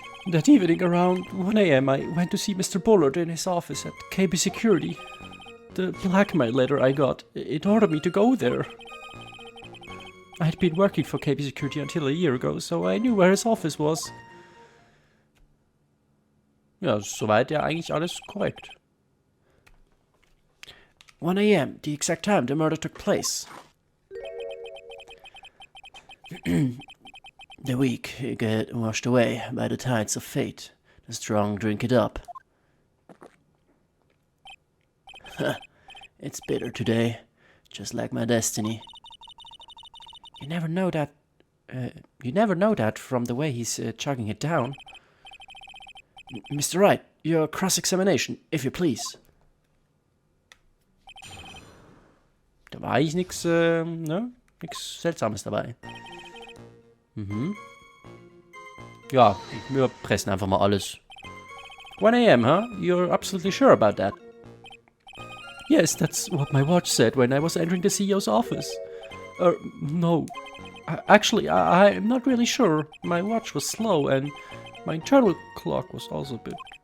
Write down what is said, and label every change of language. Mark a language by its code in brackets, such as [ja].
[en] That evening around 1 AM I went to see Mr. Bullard in his office at KB Security. The blackmail letter I got, it ordered me to go there. I had been working for KB Security until a year ago, so I knew where his office was. [de] Ja, soweit ja eigentlich alles korrekt. [en] 1 AM, the exact time the murder took place. The weak get washed away by the tides of fate. The strong drink it up. It's bitter today, just like my destiny. You never know that from the way he's chugging it down. Mr. Wright, your cross-examination, if you please. [de] Da war eigentlich nichts Seltsames dabei. Ja, wir pressen einfach mal alles. [en] 1 AM, huh? You're absolutely sure about that? Yes, that's what my watch said when I was entering the CEO's office. No. Actually, I'm not really sure. My watch was slow and my internal clock was also a bit...